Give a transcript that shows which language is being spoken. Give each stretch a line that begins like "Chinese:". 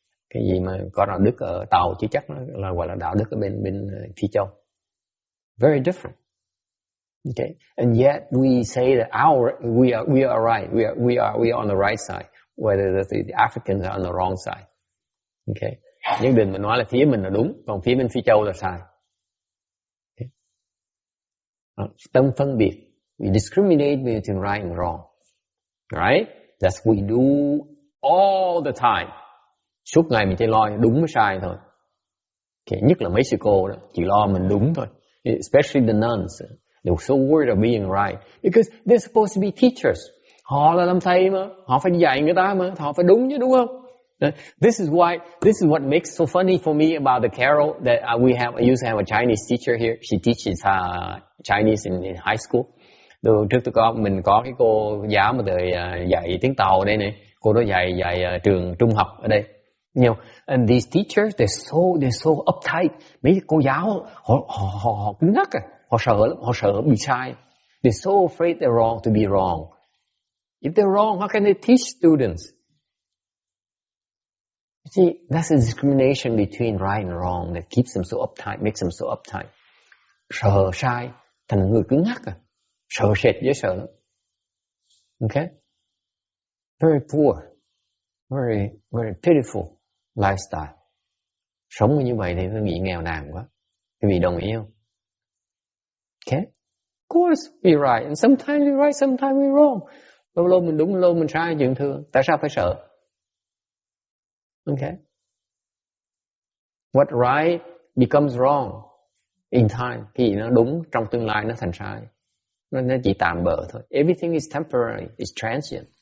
Vietnamese: Cái gì mà có đạo đức ở Tàu chứ chắc nó là gọi là đạo đức ở bên Phi Châu.
English: Very different. Okay, and yet we say that we are right. We are on the right side, whether the Africans are on the wrong side.
Vietnamese: Okay, nhất định mình nói là phía mình là đúng, còn phía bên Phi Châu là sai. Okay. Tâm phân biệt.
English: We discriminate between right and wrong. Right? That's what we do all the time.
Vietnamese: Suốt ngày mình chỉ lo đúng với sai thôi. Okay. Nhất là Mexico đó, chỉ lo mình đúng thôi.
English: Especially the nuns. They're so worried of being right. Because they're supposed to be teachers.
Vietnamese: Họ là làm thầy mà. Họ phải dạy người ta mà. Họ phải đúng chứ, đúng không?
English: This is what makes so funny for me about the carol that I used to have a Chinese teacher here. She teaches Chinese in high school.
Vietnamese: Trước mình có cái cô giáo mà dạy tiếng Tàu ở đây này. Cô đó dạy trường trung học ở đây.
English: You know, and these teachers, they're so uptight.
Vietnamese: Mấy cô giáo họ cứng nhắc à. Họ sợ bị sai.
English: They're so afraid they're wrong to be wrong. If they're wrong, how can they teach students? You see, that's a discrimination between right and wrong that keeps them so uptight, makes them so uptight.
Vietnamese: Sợ sai, thành người cứng nhắc à. Sợ sệt với sợ. Okay?
English: Very poor. Very, very pitiful lifestyle.
Vietnamese: Sống như vậy thì tôi nghĩ nghèo nàn quá. Quý vị đồng ý không? Okay?
English: Of course we're right. And sometimes we're right, sometimes we're wrong.
Vietnamese: Lâu mình đúng, lâu mình sai, chuyện thường. Tại sao phải sợ? Okay?
English: What right becomes wrong in time.
Vietnamese: Cái gì nó đúng trong tương lai nó thành sai. Nó chỉ tạm bợ thôi.
English: Everything is temporary, it's transient.